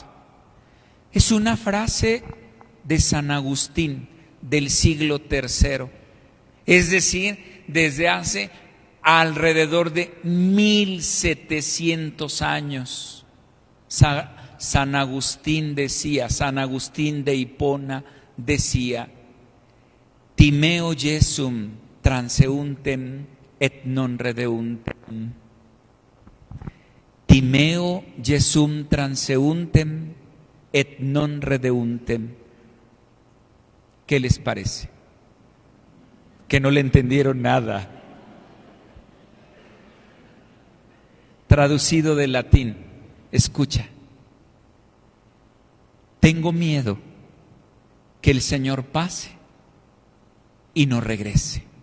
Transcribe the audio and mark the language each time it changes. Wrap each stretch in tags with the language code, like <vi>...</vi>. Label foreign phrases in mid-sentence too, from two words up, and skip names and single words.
<es>Es una frase de San Agustín del siglo III, es decir, desde hace alrededor de 1700 años. San Agustín decía, San Agustín de Hipona decía:</es> <la>Timeo Jesum transeuntem et non redeuntem. Timeo Jesum transeuntem et non redeuntem.</la> <es>¿Qué les parece? Que no le entendieron nada. traducido del latín. Escucha. Tengo miedo que el Señor pase y no regrese.</es>